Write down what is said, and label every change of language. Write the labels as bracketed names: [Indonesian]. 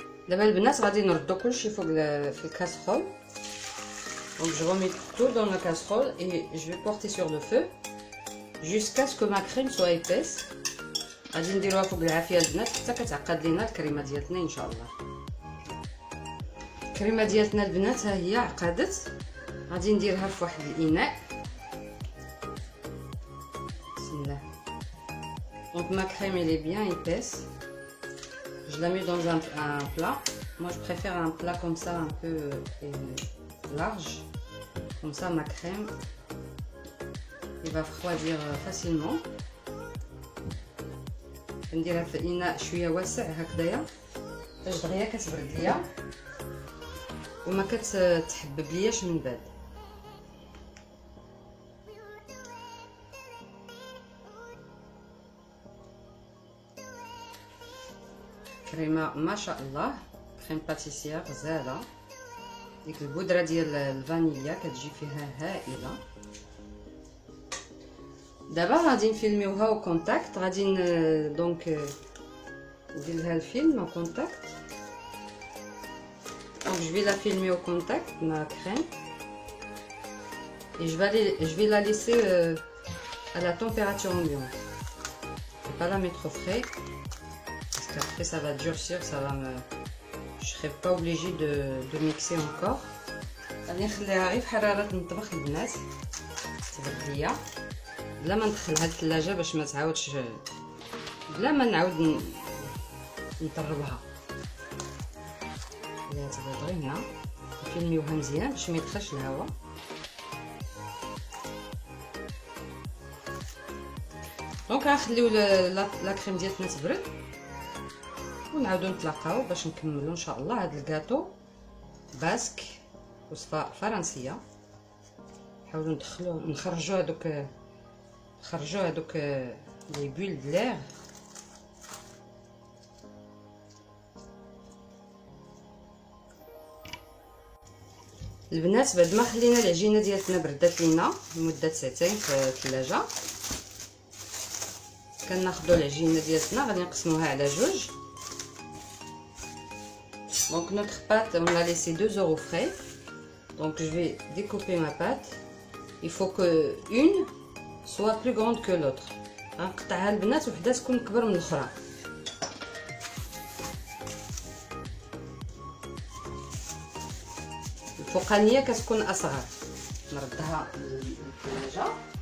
[Arabic] دابا البنات غادي نردو كلشي فوق في الكاسرول. [French] Donc je remets tout dans la casserole et je vais porter sur le feu jusqu'à ce que ma crème soit épaisse. [Arabic] غادي نديروها فوق العافيه البنات حتى كتعقد لينا الكريمه ديالتنا ان شاء الله. الكريمه ديالتنا البنات ها هي عقدت. غادي نديرها في واحد الاناء. بسم الله. [French] Donc ma crème elle est bien épaisse. Je la mets dans un plat. Moi je préfère un plat comme ça, un peu large. Comme ça ma crème il va refroidir facilement. [Arabic] نديرها في اناء شويه واسع هكذايا باش دغيا كتبرد ليا وما كتحبب لياش من بعد. كريمه ما شاء الله، كريم باتيسير غزاله. ديك البودره ديال الفانيليا كتجي فيها هائله. دابا غادي نفيلميوها او كونتاكت. غادي دونك ندير لها الفيلم او كونتاكت. [French] Donc je vais la filmer au contact, ma crème, et je vais la laisser à la température ambiante. Je vais pas la mettre au frais parce qu'après ça va durcir, je serai pas obligée de mixer encore. [Arabic] غادي نخليها غير في حراره المطبخ البنات تبرد ليا بلا ما ندخلها للثلاجه باش ما تعاودش، بلا ما نعاود نطربها. لا تبرد غير هنا نفيلميوها مزيان باش ما يدخلش الهواء. دونك غنخليو لا كريم ديالتنا تبرد ونعاودو نتلاقاو باش نكملو ان شاء الله هذا الكاطو باسك وصفه فرنسيه. نحاولوا نخرجوا هذوك لي بول دلير. البنات بعد ما خلينا العجينه ديالتنا بردات لينا لمده ساعتين في الثلاجه، كناخذوا العجينه ديالتنا غادي نقسموها على جوج. [French] Donc notre pâte on l'a laissé 2 heures au frais. Donc je vais découper ma pâte. Il faut que une soit plus grande que l'autre. [Arabic] غنقطعها البنات وحده تكون كبر من الاخرى. الفوقانيه كتكون اصغر. نردها للثلاجه.